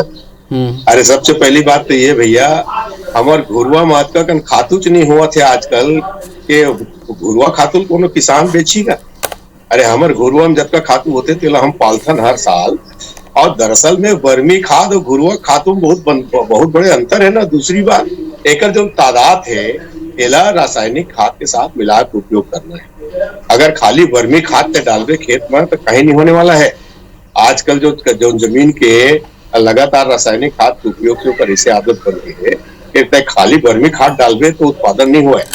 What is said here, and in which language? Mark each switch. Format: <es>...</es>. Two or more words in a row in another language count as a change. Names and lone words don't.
<hne>अरे सबसे पहली बात तो ये भैया हमार घुरवा महत्व कन खातू च नहीं हुआ थे आजकल के घुरवा खातू कोनो किसान बेचीगा। अरे हमार घुरवा में जब का खातू होते थे हम पालथन हर साल, और दरअसल में वर्मी खाद और घुरवा खातू में बहुत बड़े अंतर है ना। दूसरी बात एक जो तादाद है एला रासायनिक खाद के साथ मिला के उपयोग करना है। अगर खाली वर्मी खाद पे डाल दे खेत में तो कहीं नहीं होने वाला है। आजकल जो जमीन के लगातार रासायनिक खाद के उपयोग के ऊपर इसे आदत बन गई है कि खाली वर्मी खाद डाल दे तो उत्पादन नहीं हुआ है।</hne>